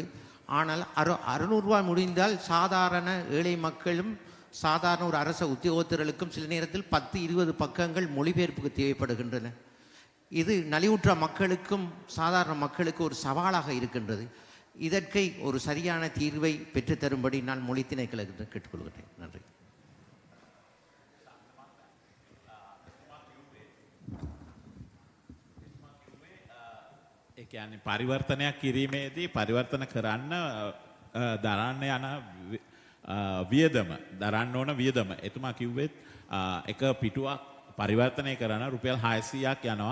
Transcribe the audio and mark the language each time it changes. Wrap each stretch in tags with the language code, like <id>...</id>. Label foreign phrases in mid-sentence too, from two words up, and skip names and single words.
<ta>ஆனால் ₹600 முடிந்தால் சாதாரண ஏழை மக்களும் சாதாரண ஒரு அரச உத்தியோகத்தர்களுக்கும் சில நேரத்தில் 10-20 பக்கங்கள் மொழிபெயர்ப்புக்கு தேவைப்படுகின்றன. இது நலிவுற்ற மக்களுக்கும் சாதாரண மக்களுக்கு ஒரு சவாலாக இருக்கின்றது. இதற்கு ஒரு சரியான தீர்வை பெற்றுத்தரும்படி நான் மொழி திணைக்களத்தில் கேட்டுக்கொள்கிறேன். நன்றி.</ta> <si>ඒ කියන්නේ පරිවර්තනයක් කිරීමේදී පරිවර්තන කරන්න දරන්න යන වියදම දරන්න ඕන වියදම එතුමා කිව්වෙත් එක පිටුවක් පරිවර්තනය කරන රුපියල් 600ක් යනවා.</si>